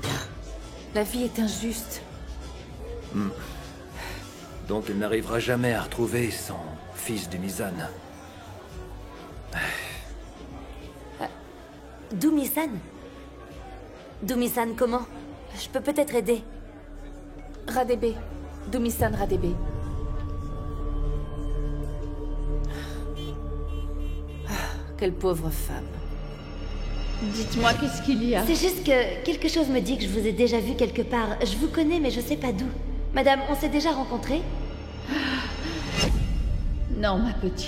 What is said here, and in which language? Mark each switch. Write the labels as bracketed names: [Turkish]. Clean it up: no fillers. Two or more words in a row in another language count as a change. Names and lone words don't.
[French] La vie est injuste. Donc elle n'arrivera jamais à retrouver son fils Dumisan. Dumisan? Dumisan, comment? Je peux peut-être aider. Radebe. Dumisan Radebe. Quelle pauvre femme. Dites-moi, qu'est-ce qu'il y a? C'est juste que quelque chose me dit que je vous ai déjà vu quelque part. Je vous connais, mais je sais pas d'où. Madame, on s'est déjà rencontrés? Non, ma petite.